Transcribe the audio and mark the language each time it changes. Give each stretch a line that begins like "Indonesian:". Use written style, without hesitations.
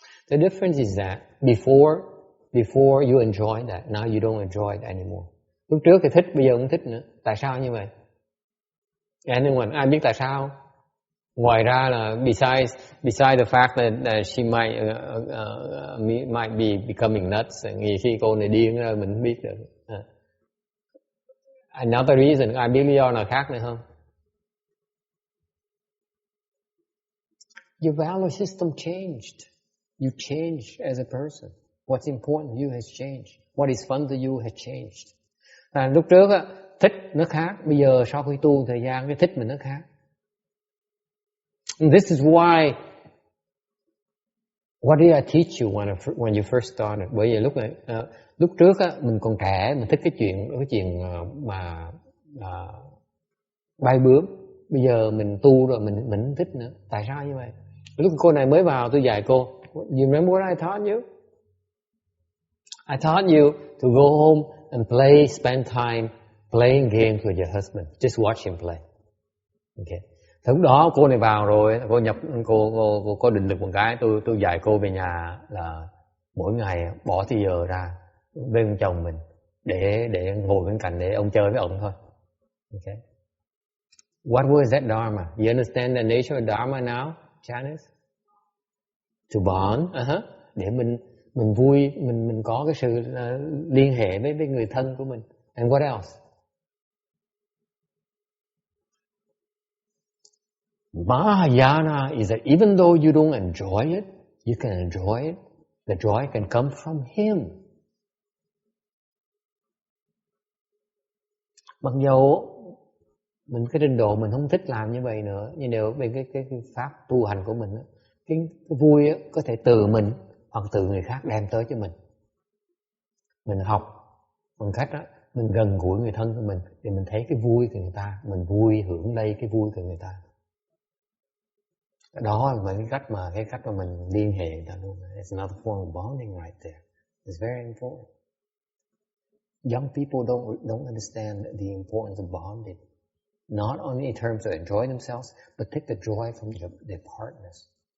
English: The difference is that before you enjoy that, now you don't enjoy it anymore.
Vietnamese: Lúc trước thì thích, bây giờ không thích nữa. Tại sao như vậy?
English: Anyone?
Vietnamese: Ai biết tại sao? Ngoài ra là
English: besides the fact that she might be becoming nuts,
Vietnamese: nhiều khi cô này điên rồi mình không biết được.
English: Another reason,
Vietnamese: ai biết lý do nào khác nữa không?
English: Your value system changed. You changed as a person. What's important to you has changed. What is fun to you has changed.
Vietnamese: Lúc trước á, thích nó khác. Bây giờ sau khi tu thời gian, cái thích mình nó khác.
English: And this is why, what did I teach you when you first started?
Vietnamese: Bởi vì lúc trước á, mình còn trẻ, mình thích cái chuyện mà bay bướm. Bây giờ mình tu rồi mình không thích nữa. Tại sao như vậy? Lúc cô này mới vào tôi dạy cô.
English: You remember what I taught you? I taught you to go home and spend time playing games with your husband. Just watch him play. Okay.
Vietnamese: Thì lúc đó cô này vào rồi, cô có định lực một cái, tôi dạy cô về nhà là mỗi ngày bỏ thời giờ ra bên chồng mình để ngồi bên cạnh để ông chơi với ông thôi.
English: Okay. What was that Dharma? You understand the nature of Dharma now, Janice? To bond,
Vietnamese: để mình vui, mình có cái sự liên hệ với người thân của mình.
English: And what else? Mahayana is that even though you don't enjoy it, you can enjoy it. The joy can come from him.
Vietnamese: Mặc dù mình cái trình độ mình không thích làm như vậy nữa, nhưng nếu bên cái pháp tu hành của mình, cái vui có thể từ mình hoặc từ người khác đem tới cho mình. Mình học bằng cách đó, mình gần gũi người thân của mình thì mình thấy cái vui của người ta, mình vui hưởng đây cái vui của người ta. Đó là cái cách mà mình liên hệ người ta luôn.
English: It's another form of bonding right there. It's very important. Young people don't understand the importance of bonding. Not only in terms of enjoying themselves, but take the joy from their partners.